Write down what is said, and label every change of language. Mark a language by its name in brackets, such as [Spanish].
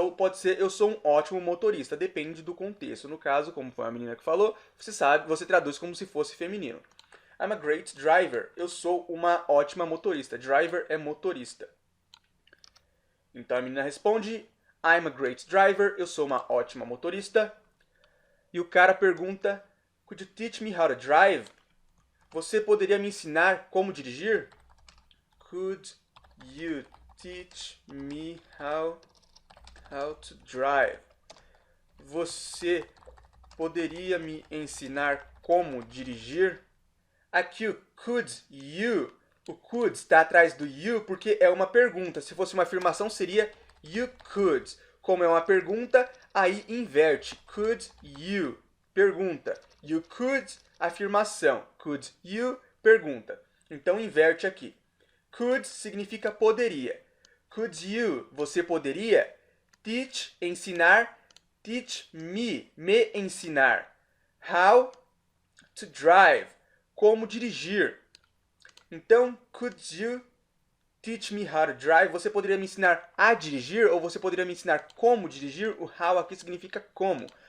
[Portuguese] Ou pode ser, eu sou um ótimo motorista. Depende do contexto. No caso, como foi a menina que falou, você traduz como se fosse feminino. [English] I'm a great driver, [Portuguese] eu sou uma ótima motorista. Driver é motorista. Então a menina responde, [English] I'm a great driver, [Portuguese] eu sou uma ótima motorista. E o cara pergunta, [English] could you teach me how to drive? [Portuguese] Você poderia me ensinar como dirigir? [English] Could you teach me how to drive? [Portuguese] Você poderia me ensinar como dirigir? Aqui o could you, o could está atrás do you porque é uma pergunta. Se fosse uma afirmação seria you could. Como é uma pergunta, aí inverte. [English] Could you, pergunta. You could, afirmação. [Portuguese] Could you, pergunta. Então inverte aqui. Could significa poderia. Could you, você poderia? Teach, ensinar. [English] Teach me, [Portuguese] me ensinar. [English] How to drive, [Portuguese] como dirigir. [English] Então, could you teach me how to drive? [Portuguese] Você poderia me ensinar a dirigir ou você poderia me ensinar como dirigir? O how aqui significa como.